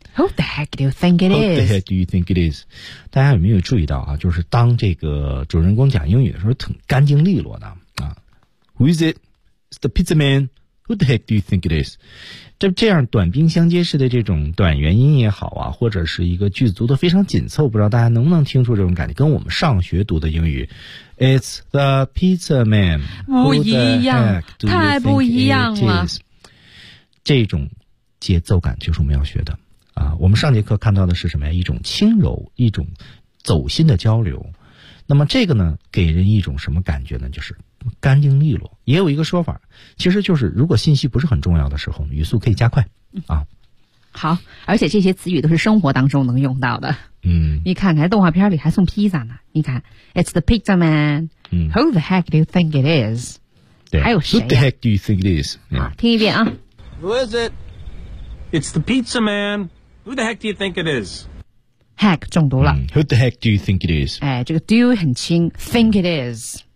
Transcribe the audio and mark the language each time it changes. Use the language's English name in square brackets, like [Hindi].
[English] Who the heck do you think it is? Who the heck do you think it is? [Chinese] 大家有没有注意到啊？就是当这个主人公讲英语的时候，挺干净利落的啊。 [English] Who is it? It's the pizza man. Who the heck do you think it is? [Chinese] 这样短兵相接式的这种短元音也好啊，或者是一个句子读得非常紧凑，不知道大家能不能听出这种感觉，跟我们上学读的英语 ， [English] It's the pizza man. [Chinese] 不一样，太不一样了。这种节奏感就是我们要学的。啊，我们上节课看到的是什么呀？一种轻柔，一种走心的交流。那么这个呢，给人一种什么感觉呢？就是干净利落。也有一个说法，其实就是如果信息不是很重要的时候，语速可以加快啊。好，而且这些词语都是生活当中能用到的。嗯，你看看动画片里还送披萨呢。你看 [English] ，It's the pizza man. Who the heck do you think it is? [Chinese] 对，还有谁、啊、 [English] ？Who the heck do you think it is?、 Yeah. [Chinese] 好，听一遍啊。 [English] Who is it? It's the pizza man. Who the heck do you think it is? [Chinese] Heck 中毒了。 [English] Who the heck do you think it is? [Chinese] 哎，这个 do 很轻。 [English] Think it is.